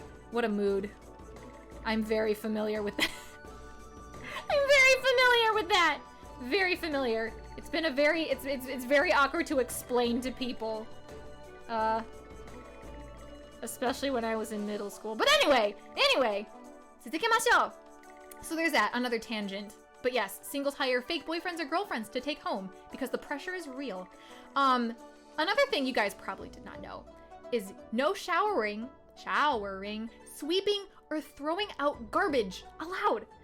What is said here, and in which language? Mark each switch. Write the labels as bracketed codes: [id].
[en] What a mood. I'm very familiar with that. I'm very familiar with that. Very familiar. It's been a very, it's very awkward to explain to people. Especially when I was in middle school. But anyway, [ja] 続けましょう. [en] So there's that, another tangent. But yes, singles hire fake boyfriends or girlfriends to take home because the pressure is real. Another thing you guys probably did not know is no showering, sweeping, or throwing out garbage allowed.